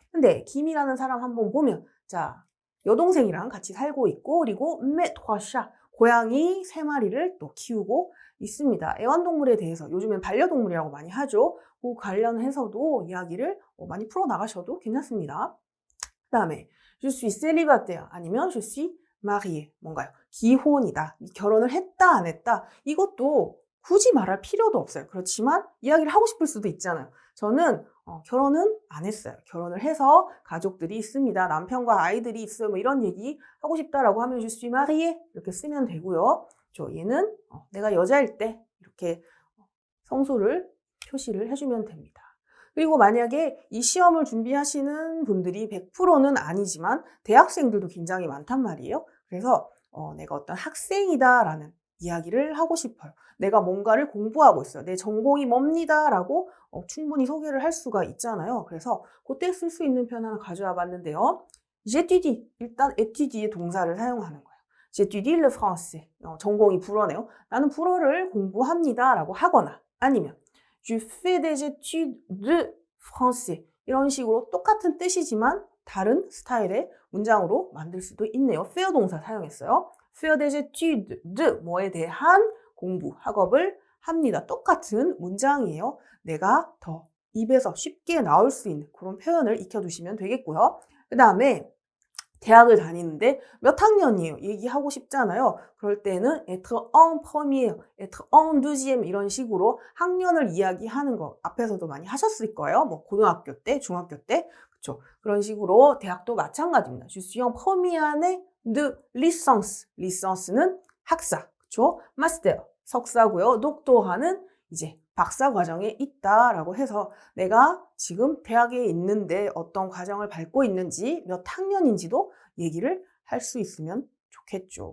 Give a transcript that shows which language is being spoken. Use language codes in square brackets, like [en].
[ko] 근데 김이라는 사람 한번 보면 자 여동생이랑 같이 살고 있고 그리고 메토샤 고양이 3마리를 또 키우고 있습니다. 애완동물에 대해서 요즘엔 반려동물이라고 많이 하죠. 그 관련해서도 이야기를 많이 풀어나가셔도 괜찮습니다. 그 다음에 [fr] je suis célibataire [ko] 아니면 [fr] je suis marié [ko] 뭔가요? 기혼이다. 결혼을 했다 안 했다 이것도 굳이 말할 필요도 없어요. 그렇지만 이야기를 하고 싶을 수도 있잖아요. 저는 결혼은 안 했어요. 결혼을 해서 가족들이 있습니다. 남편과 아이들이 있어요. 뭐 이런 얘기 하고 싶다라고 하면 [fr] je suis marié [ko] 이렇게 쓰면 되고요. 얘는 내가 여자일 때 이렇게 성소를 표시를 해주면 됩니다. 그리고 만약에 이 시험을 준비하시는 분들이 100%는 아니지만 대학생들도 굉장히 많단 말이에요. 그래서 내가 어떤 학생이다라는 이야기를 하고 싶어요. 내가 뭔가를 공부하고 있어요. 내 전공이 뭡니다라고 충분히 소개를 할 수가 있잖아요. 그래서 그때 쓸 수 있는 표현 하나 가져와 봤는데요. [fr] j'étudie [ko] 일단 étudie의 동사를 사용하는 거예요. [fr] j'étudie le français [ko] 전공이 불어네요. 나는 불어를 공부합니다라고 하거나 아니면 [fr] je fais des études de français [ko] 이런 식으로 똑같은 뜻이지만 다른 스타일의 문장으로 만들 수도 있네요. faire 동사 사용했어요. [fr] faire des études de [ko] 뭐에 대한 공부, 학업을 합니다. 똑같은 문장이에요. 내가 더 입에서 쉽게 나올 수 있는 그런 표현을 익혀두시면 되겠고요. 그 다음에 대학을 다니는데 몇 학년이에요? 얘기하고 싶잖아요. 그럴 때는 [fr] être en première, être en deuxième [ko] 이런 식으로 학년을 이야기하는 거 앞에서도 많이 하셨을 거예요. 뭐 고등학교 때, 중학교 때. 그렇죠. 그런 식으로 대학도 마찬가지입니다. [fr] Je suis en première année de licence. [ko] licence는 학사. 그렇죠? master, 석사고요. doctora는 이제 박사 과정에 있다라고 해서 내가 지금 대학에 있는데 어떤 과정을 밟고 있는지 몇 학년인지도 얘기를 할 수 있으면 좋겠죠.